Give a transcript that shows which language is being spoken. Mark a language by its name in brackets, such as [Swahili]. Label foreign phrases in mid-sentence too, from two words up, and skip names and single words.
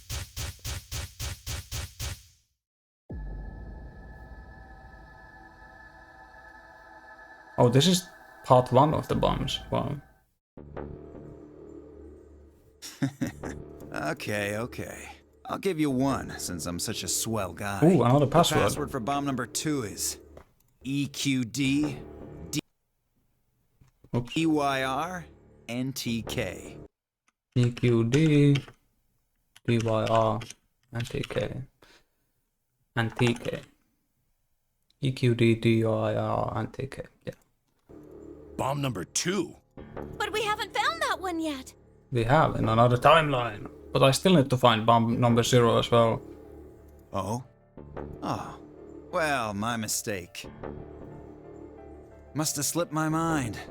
[English] Oh, this is part 1 of the bombs. Wow. Okay. I'll give you one, since I'm such a swell guy. Ooh, another password. The password for bomb number 2 is EQD DYR NTK. EQD DYR NTK. NTK. EQD DYR NTK. Yeah. Bomb number 2? But we haven't found that one yet. We have in another timeline. But I still need to find bomb number 0 as well. Oh? Oh. Well, my mistake. Must have slipped my mind.